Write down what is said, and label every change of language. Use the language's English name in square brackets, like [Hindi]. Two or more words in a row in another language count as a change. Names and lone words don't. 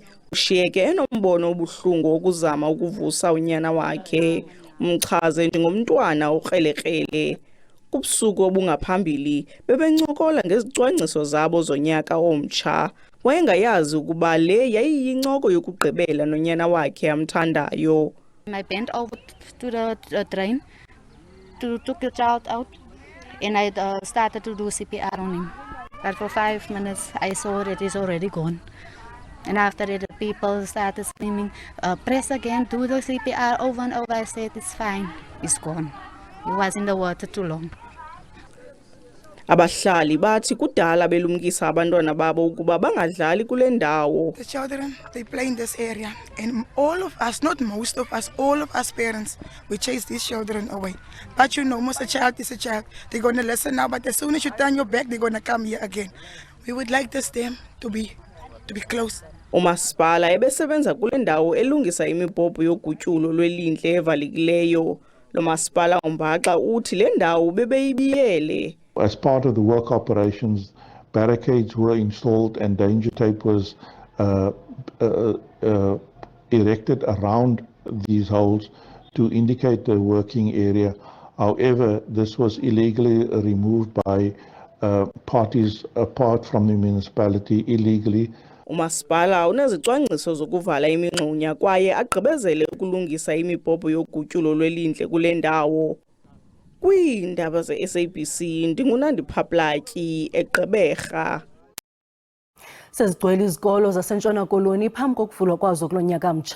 [Xhosa] Ushiyeke enombono obuhlungu ukuzama ukuvusa unyana wakhe. Umchaze njengomntwana okrelekrele. Kubusuku obungaphambili bebencokola ngezicwangciso zabo zonyaka omtsha. Wayengayazi ukuba le yayiyincoko yokugqibela nonyana wakhe amthandayo. [English] I bent over to the drain to took the child out, and I started to do CPR on him. But for 5 minutes, I saw that he's already gone. And after that, the people started screaming, press again, do the CPR over and over. I said, it's fine, he's gone. He was in the water too long. [Xhosa] Abahlali bathi kudala belumkisa abantwana babo ukuba bangadlali kule ndawo. [English] The children, they play in this area, and all of us, not most of us, all of us parents, we chase these children away. But you know, most a child is a child. They're going to listen now, but as soon as you turn your back, they're going to come here again. We would like this dam to be close. [Xhosa] Umasipala ebesebenza kule ndawo elungisa imibhobho yogutyulo lwelindle evalekileyo. Lo masipala uMbaxa uthi le ndawo bebeyibiyele. [English] As part of the work operations, barricades were installed and danger tape was erected around these holes to indicate the working area. However, this was illegally removed by parties apart from the municipality illegally. [Xhosa] Umasipala unezicwangciso zokuvala imingxunya kwaye agqibezele ukulungisa imibhobho yogutyulo lwelindle kule ndawo. Kwiindaba ze-SABC ndingunandiphaplaki eGqeberha. Sezigcwele izikolo zasentshona koloni phambi kokuvulwa kwazo kulo nyaka mtsha.